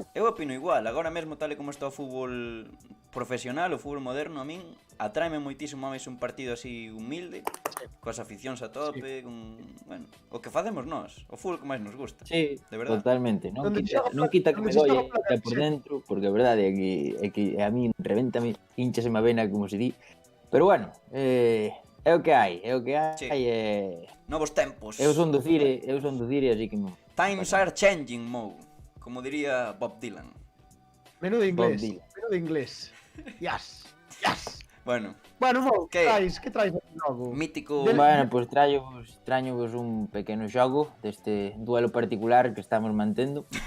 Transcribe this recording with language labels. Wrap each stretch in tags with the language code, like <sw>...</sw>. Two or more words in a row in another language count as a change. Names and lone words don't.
<gl>eu opino igual, agora mesmo tal e como está o fútbol profesional, o fútbol moderno, a min atráeme moitísimo máis un partido así humilde, coas aficións a tope, con, bueno, o que facemos nós, o fútbol que máis nos gusta. Sí, De verdade. totalmente. Non Donde quita, xoga non para- quita que donde me se xoga dolle para por sí. dentro, porque a verdade é que a mí reventame, hinchaseme a vena, como se di. Pero bueno, é o que hai, Sí. Novos tempos. Eu son do Cire, así que non.</gl> <en>Times are changing,</en> <gl>Mo, como diría Bob Dylan. Menudo inglés, Dylan. menudo inglés.</gl> <en>Yes, yes.</en> <gl>Bueno, Bueno, Mo, Que? que traes de novo? mítico... Bueno, pois trañovos un pequeno xogo deste duelo particular que estamos mantendo.</gl>